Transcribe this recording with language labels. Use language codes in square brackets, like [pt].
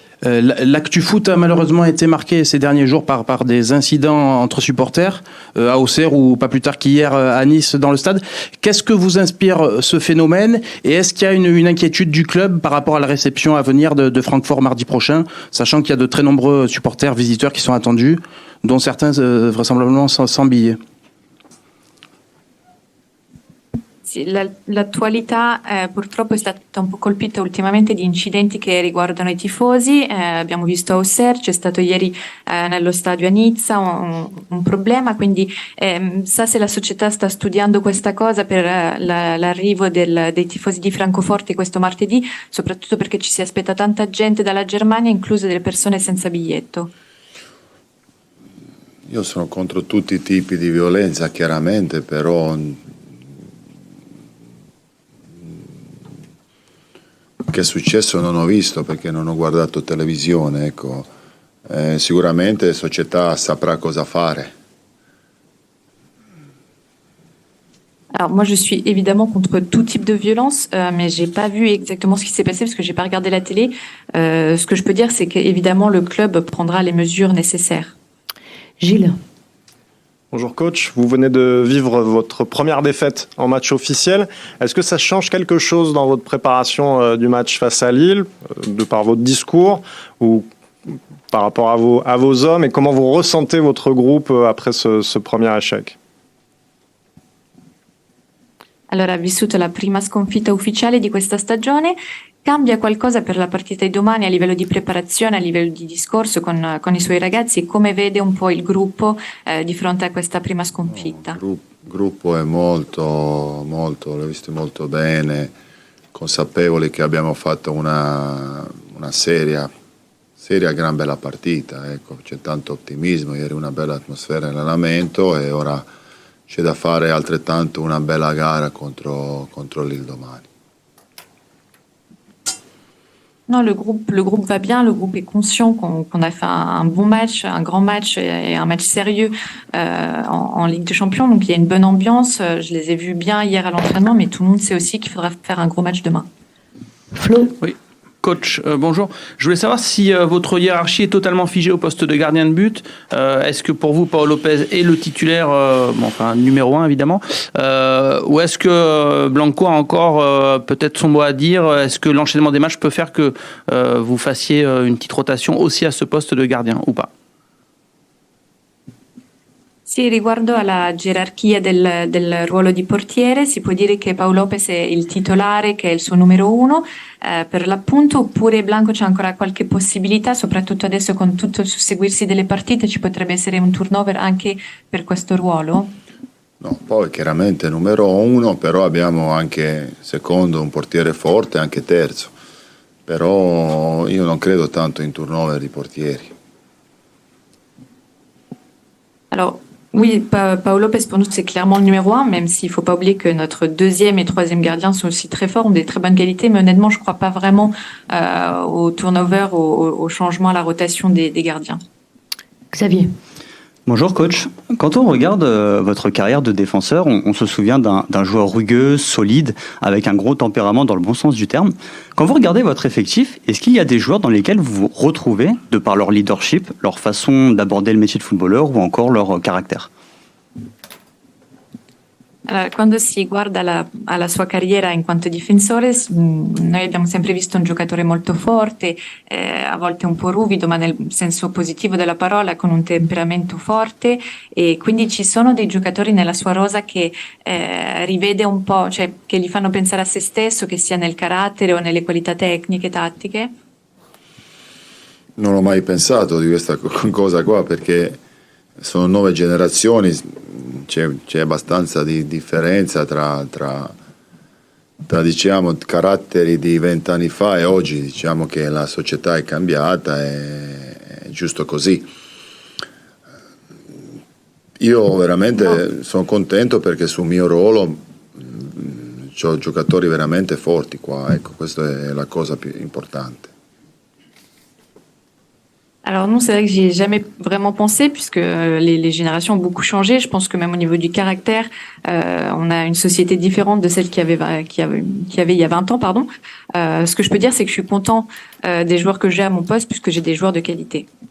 [fr] L'actu foot a malheureusement été marqué ces derniers jours par des incidents entre supporters à Auxerre ou pas plus tard qu'hier à Nice dans le stade. Qu'est-ce que vous inspire ce phénomène et est-ce qu'il y a une inquiétude du club par rapport à la réception à venir de Francfort mardi prochain, sachant qu'il y a de très nombreux supporters, visiteurs qui sont attendus, dont certains vraisemblablement sans billets? [it] Sì, l'attualità purtroppo è stata un po' colpita ultimamente di incidenti che riguardano i tifosi. Abbiamo visto a Auxerre, c'è stato ieri nello stadio a Nizza un problema, quindi sa se la società sta studiando questa cosa per l'arrivo dei tifosi di Francoforte questo martedì, soprattutto perché ci si aspetta tanta gente dalla Germania, incluse delle persone senza biglietto. Io sono contro tutti i tipi di violenza, chiaramente, però che è successo non ho visto perché non ho guardato televisione, ecco. Sicuramente la società saprà cosa fare. [fr] Alors moi je suis évidemment contre tout type de violence, mais j'ai pas vu exactement ce qui s'est passé parce que j'ai pas regardé la télé. Ce que je peux dire c'est qu'évidemment le club prendra les mesures nécessaires. Gilles. Bonjour coach, vous venez de vivre votre première défaite en match officiel. Est-ce que ça change quelque chose dans votre préparation du match face à Lille, de par votre discours ou par rapport à vos hommes, et comment vous ressentez votre groupe après ce premier échec? [it] Allora, ha vissuto la prima sconfitta ufficiale di questa stagione. Cambia qualcosa per la partita di domani a livello di preparazione, a livello di discorso con i suoi ragazzi? Come vede un po' il gruppo di fronte a questa prima sconfitta? Il gruppo è molto, l'ho visto molto bene, consapevoli che abbiamo fatto una seria gran bella partita, ecco, c'è tanto ottimismo, ieri una bella atmosfera in allenamento e ora c'è da fare altrettanto una bella gara contro Lille domani. [fr] Non, le groupe va bien, le groupe est conscient qu'on a fait un bon match, un grand match et un match sérieux en Ligue des Champions. Donc il y a une bonne ambiance. Je les ai vus bien hier à l'entraînement, mais tout le monde sait aussi qu'il faudra faire un gros match demain. Flo. Oui. Coach, bonjour. Je voulais savoir si votre hiérarchie est totalement figée au poste de gardien de but. Est-ce que pour vous, Paul Lopez est le titulaire, numéro 1 évidemment, ou est-ce que Blanco a encore peut-être son mot à dire? Est-ce que l'enchaînement des matchs peut faire que vous fassiez une petite rotation aussi à ce poste de gardien ou pas? [it] Sì, riguardo alla gerarchia del ruolo di portiere, si può dire che Pau Lopez è il titolare, che è il suo numero 1 per l'appunto, oppure Blanco c'è ancora qualche possibilità, soprattutto adesso con tutto il susseguirsi delle partite, ci potrebbe essere un turnover anche per questo ruolo? No, poi chiaramente numero 1, però abbiamo anche secondo un portiere forte, anche terzo. Però io non credo tanto in turnover di portieri. [fr] Alors, oui, Pau Lopez, pour nous, c'est clairement le numéro 1, même s'il ne faut pas oublier que notre deuxième et troisième gardien sont aussi très forts, ont des très bonnes qualités, mais honnêtement, je ne crois pas vraiment au turnover, au changement, à la rotation des gardiens. Xavier. Bonjour coach. Quand on regarde votre carrière de défenseur, on se souvient d'un joueur rugueux, solide, avec un gros tempérament dans le bon sens du terme. Quand vous regardez votre effectif, est-ce qu'il y a des joueurs dans lesquels vous vous retrouvez, de par leur leadership, leur façon d'aborder le métier de footballeur ou encore leur caractère? [it] Allora, quando si guarda alla sua carriera in quanto difensore, noi abbiamo sempre visto un giocatore molto forte, a volte un po' ruvido, ma nel senso positivo della parola, con un temperamento forte, e quindi ci sono dei giocatori nella sua rosa che rivede un po', cioè che gli fanno pensare a se stesso, che sia nel carattere o nelle qualità tecniche, tattiche? Non ho mai pensato di questa cosa qua, perché sono 9 generazioni, c'è abbastanza di differenza tra diciamo caratteri di 20 anni fa e oggi. Diciamo che la società è cambiata, è giusto così. Io veramente sono contento perché sul mio ruolo ho giocatori veramente forti qua, ecco, questa è la cosa più importante. [fr] Alors non, c'est vrai que j'y ai jamais vraiment pensé, puisque les générations ont beaucoup changé. Je pense que même au niveau du caractère, on a une société différente de celle qu'il y avait il y a 20 ans, pardon. Ce que je peux dire, c'est que je suis content des joueurs que j'ai à mon poste, puisque j'ai des joueurs de qualité.